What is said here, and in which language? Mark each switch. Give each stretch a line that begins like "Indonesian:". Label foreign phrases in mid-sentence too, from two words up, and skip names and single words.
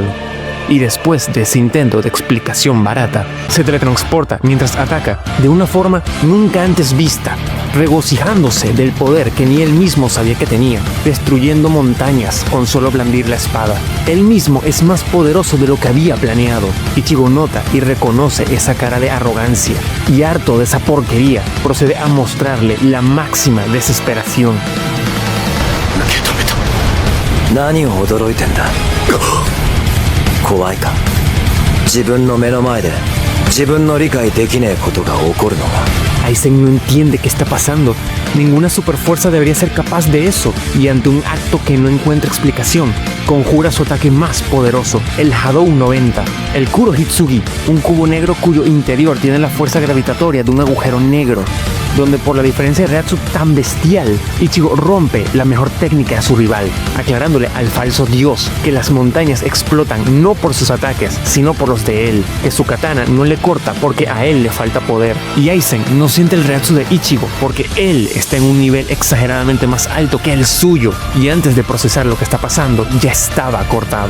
Spanish: Y después de ese intento de explicación barata, se teletransporta mientras ataca de una forma nunca antes vista, regocijándose del poder que ni él mismo sabía que tenía, destruyendo montañas con solo blandir la espada. Él mismo es más poderoso de lo que había planeado. Ichigo nota y reconoce esa cara de arrogancia, y harto de esa porquería, procede a mostrarle la máxima desesperación.
Japanese: 何を驚いてんだ。怖いか。自分の目の前で自分の理解できねえことが起こるのが。
Spanish: Aizen no entiende qué está pasando. Ninguna superfuerza debería ser capaz de eso, y ante un acto que no encuentra explicación, conjura su ataque más poderoso, el Hadou 90, el Kuro Hitsugi, un cubo negro cuyo interior tiene la fuerza gravitatoria de un agujero negro, donde por la diferencia de Reiatsu tan bestial, Ichigo rompe la mejor técnica de su rival, aclarándole al falso dios que las montañas explotan no por sus ataques, sino por los de él, que su katana no le corta porque a él le falta poder, y Aizen no siente el Reiatsu de Ichigo porque él está en un nivel exageradamente más alto que el suyo, y antes de procesar lo que está pasando, ya estaba cortado.